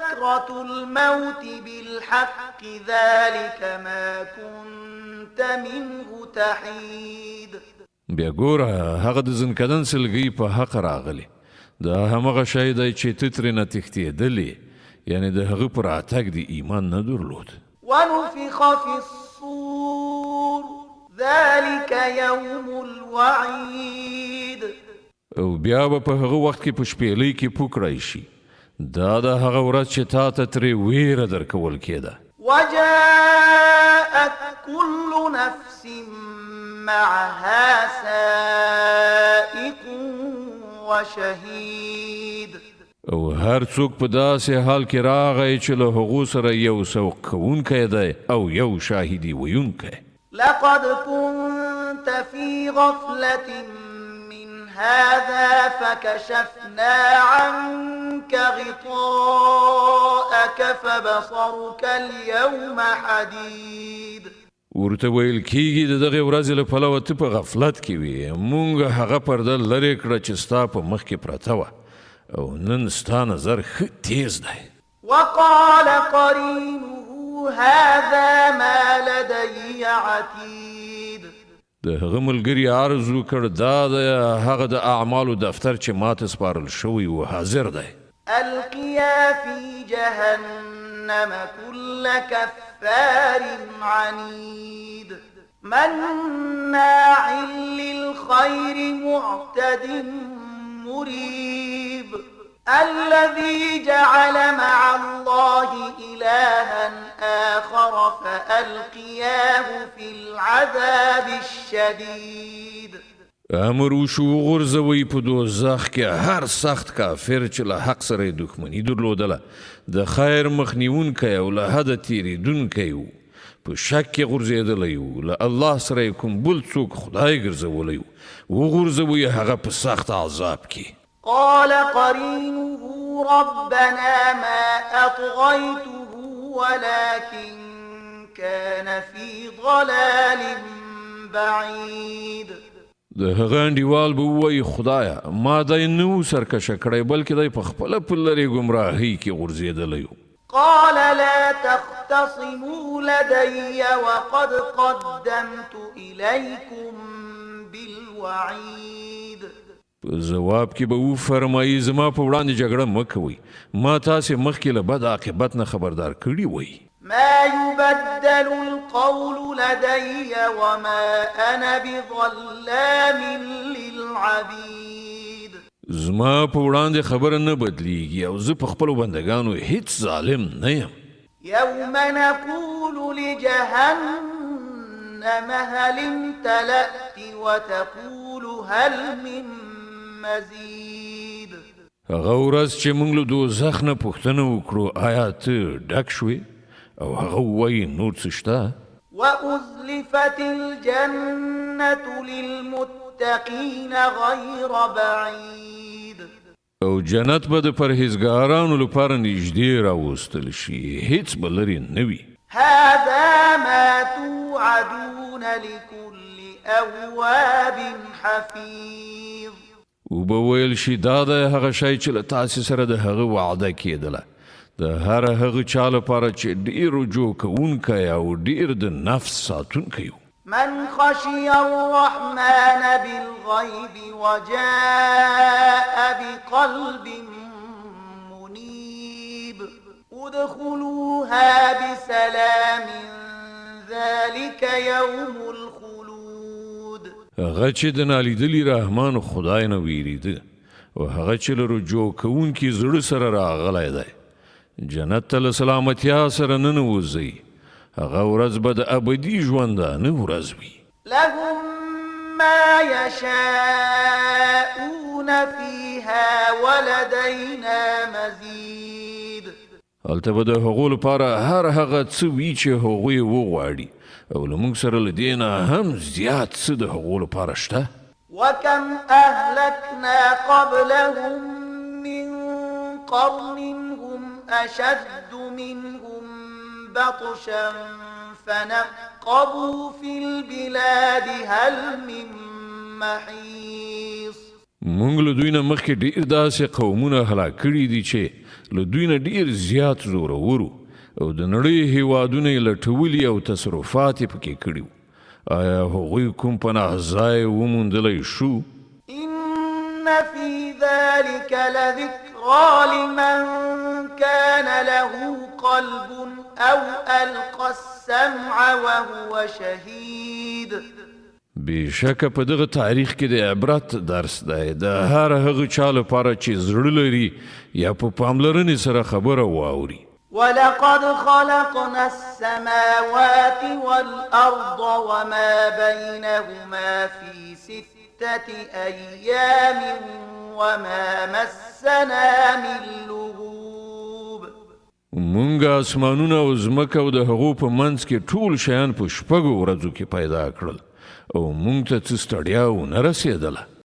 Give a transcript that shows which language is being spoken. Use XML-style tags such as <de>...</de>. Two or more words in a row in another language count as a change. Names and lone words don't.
<ar>سكرة الموت بالحق ذلك ما كنت منه تحيد.</ar> <ps>بیا ګوره هغه د زنکدن سلګۍ په حق راغلی دا همغه شی دی چې ته ترېنه تښتېدلې یعنې د هغه په راتګ د ایمان نه درلود.</ps> <ar>ونفخ في الصور ذلك يوم الوعيد.</ar> <ps>او بیا به په هغه وخت کې په شپېلۍ کې پوکړی شي دا د هغه ورځ چې تا ته ترې ویره درکول کېده.</ps> <ar>وجاءت كل نفس معها سائق وشهيد.</ar> <ps>او هر څوک په داسې حال کې راغی چې له هغو سره یو سوق کوونکی دی او یو شاهدي ویونکی.</ps> <ar>لقد كنت في غفلة من هذا فكشفنا عنك غطاءك فبصرك اليوم حديد.</ar> <ps>ورته ویل کېږي د دغې ورځې له پلوه ته په غفلت کې وې مونږ هغه پرده لرې کړه چې ستا په مخ کې پرته وه او نن ستا نظر ښه تیز دی.</ps> <ar>وقال قرينه هذا ما لدي عتيد.</ar> <ps>د هغه ملګري عرض وکړ دا د هغه د اعمالو دفتر چې ماته سپارل شوی و حاضر دی.</ps> <ar>القيا في جهنم كل كفار عنيد مناع للخير معتد مريب الذي جعل مع الله إلها آخر فألقياه في العذاب الشديد.</ar> <ps>امر وشو غورځوئ په دوزخ کې هر سخت کافر چې له حق سره یې دښمني درلودله د خیر مخنیونکی او له حده تېرېدونکی و په شک کې غورځېدلی و له الله سره یې کوم بل څوک خدای ګرځولی و وغورځوئ هغه په سخت عذاب کې.</ps> <ar>قال قرينه ربنا ما أطغيته ولكن كان في ضلال بعيد.</ar> <ps>د هغه انډیوال به ووایي خدایه ما دی نه و سرکشه کړی بلکې دی په خپله په لرې ګمراهۍ کې غورځېدلی و.</ps> <ar>قال لا تختصموا لدي وقد قدمت إليكم بالوعيد.</ar> <ps>په جواب کې به وفرمایي زما په وړاندې جګړه مه کوئ ما تاسې مخکې له بد عاقبت نه خبردار کړي وئ.</ps> <ar>ما يبدل القول لدي وما أنا بظلام للعبيد.</ar> <ps>زما په وړاندې خبره نه بدلیږي او زه په خپلو بندګانو هیڅ ظالم نه یم.</ps> <ar>يوم نقول لجهنم هل امتلأت وتقول هل من مزيد.</ar> <ps>هغه ورځ چې موږ له دوزخ نه پوښتنه وکړو آیا ته ډک شوې او هغه ووایي نور څه شته.</ps> <ar>وأزلفت الجنة للمتقين غير بعيد.</ar> <ps>او جنت به د پرهیزګارانو لپاره نږدې راوستل شي هیڅ به لرې نه وي.</ps> <ar>هذا ما توعدون لكل أواب حفيظ.</ar> <ps>وبه ویل شي دا د هغه شی چې له تاسې سره د هغه وعده کېدله د هر هغه چا لپاره چې ډېر رجوع کوونکی او ډېر د نفس ساتونکی و.</ps> <ar>من خشي الرحمن بالغيب وجاء بقلب منيب ادخلوها بسلام ذلك يوم الخلود.</ar> <ps>هغه چې د نالیدلي رحمان خدای نه ویریده او هغه چې له رجوع کوونکي زړه سره راغلی دی جنت ته له سلامتیا سره ننوځئ هغه ورځ به د ابدي ژوندانه ورځ وي.</ps> <ar>لهم ما يشاءون فيها ولدينا مزيد.</ar> <ps>هلته به د هغو لپاره هر هغه څه وي چې هغوی وغواړي او له موږ سره له دې نه هم زیات څه د هغو لپاره شته.</ps> <ar>وكم أهلكنا قبلهم من قرن هم أشد منهم بطشا فنقبوا في البلاد هل من محيص.</ar> <ps>مونږ له دوی نه مخکې ډېر داسې قومونه هلاک کړي دي چې له دوی نه ډېر زیات زورور او د نړۍ هیوادونه یې لټولي او تصرفات یې پکې کړي وو. آیا هغوی کوم پناه ځای وموندلی شو؟</ps> <ar>إن في ذلك لذكرى لمن كان له قلب أو ألقى السمع وهو شهيد.</ar> <ps>بېشکه په دغه تاریخ کې د عبرت درس دی د هر هغه چا لپاره چې زړه لري یا په پاملرنې سره خبره واوري.</ps> <ar>ولقد خلقنا السماوات والأرض وما بينهما في 6 أيام وما مسنا من لغوب.</ar> <ps>مونږ اسمانونه او ځمکه او د هغو په منځ کې ټول شیان په 6 ورځو کې پیدا کړل او مونږ ته څه ستړیا ونه رسېدله.</ps>